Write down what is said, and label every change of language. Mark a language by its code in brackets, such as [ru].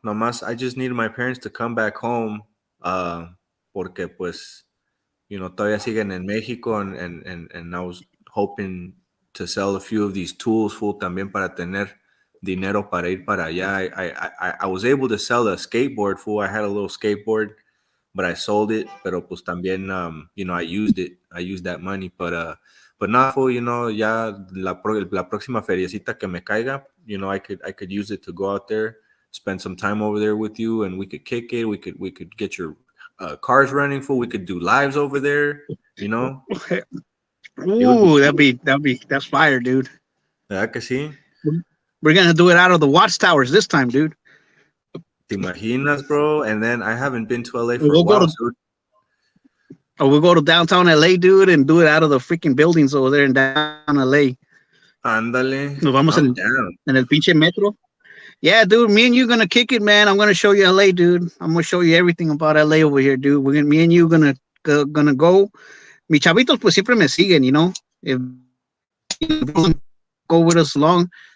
[es] Nomás, [en] I just needed my parents to come back home, [es] porque pues, todavía siguen en Mexico, [en] and I was hoping to sell a few of these tools, fool, [es] también para tener dinero para ir para allá. [en] I was able to sell a skateboard, fool. I had a little skateboard, but I sold it. [es] Pero pues también, [en] I used it. I used that money, but not, fool. [es] Ya la próxima feriecita que me caiga, [en] I could use it to go out there, spend some time over there with you, and we could kick it. We could get your cars running, fool. We could do lives over there. Ooh, that's fire, dude. [es] ¿Verdad que sí? [en] We're gonna do it out of the watchtowers this time, dude. [es] Te imaginas, bro? [en] And then I haven't been to LA for a while. We'll go to downtown LA, dude, and do it out of the freaking buildings over there in downtown LA. [es] Ándale. Nos vamos en el pinche metro. [en] Yeah, dude, me and you gonna kick it, man. I'm gonna show you LA, dude. I'm gonna show you everything about LA over here, dude. Me and you gonna go. [es] Mi chavitos pues siempre me siguen, [en] If go with us along.